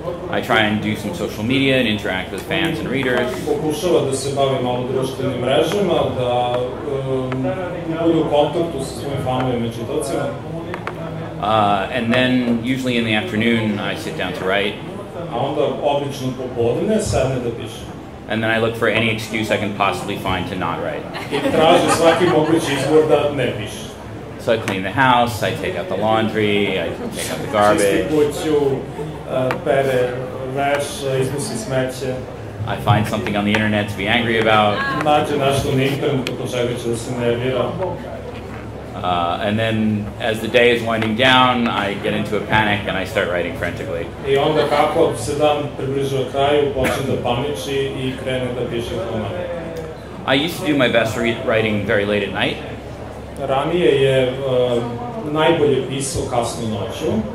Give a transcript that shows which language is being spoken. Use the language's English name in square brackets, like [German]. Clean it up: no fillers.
[English] I try and do some social media and interact with fans and readers. [Serbian] Pokušava da se bavi malo društvenim mrežama, da bude u kontaktu sa svojim fanovima i čitocima. [English] And then, usually in the afternoon, I sit down to write. [Serbian] A onda, obično popodne, sedne da piše. [English] And then I look for any excuse I can possibly find to not write. [Serbian] I traži svaki mogući izbor da ne piše. [English] So I clean the house, I take out the laundry, I take out the garbage. [Serbian] Čisti kuću, pere veš, iznosi smeće. [English] I find something on the internet to be angry about. [Serbian] Nađe nešto na internetu po čega će da se nervira. [English] And then, as the day is winding down, I get into a panic and I start writing frantically. [Serbian] I onda kako se dan približava kraju, počne da paniči i krene da piše roman. [English] I used to do my best writing very late at night. [Serbian] Ranije je najbolje pisao kasno noću.